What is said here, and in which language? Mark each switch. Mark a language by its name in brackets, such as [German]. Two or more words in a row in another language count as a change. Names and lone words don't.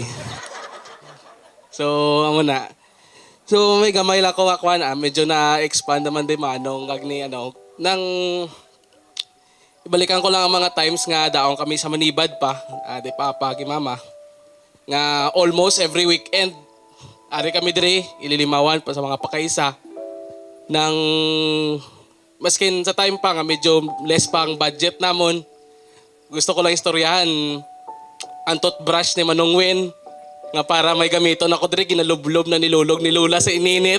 [Hiligaynon] So, amo na. So, may gamay lang ko akwan. Medyo na-expand naman din Manong. Gagni, nang ibalikan ko lang ang mga times nga daong kami sa Manibad pa. Di papa, mama. Nga [English] almost every weekend, [Hiligaynon] ari kami dire, ililimawan pa sa mga pakaisa. Nang, maskin sa time pa nga, medyo less pa ang budget namon. Gusto ko lang istoryahan, ang toothbrush ni Manong Win, nga para may gamiton ako dire, ginalublob na nilulog ni Lola sa ininit.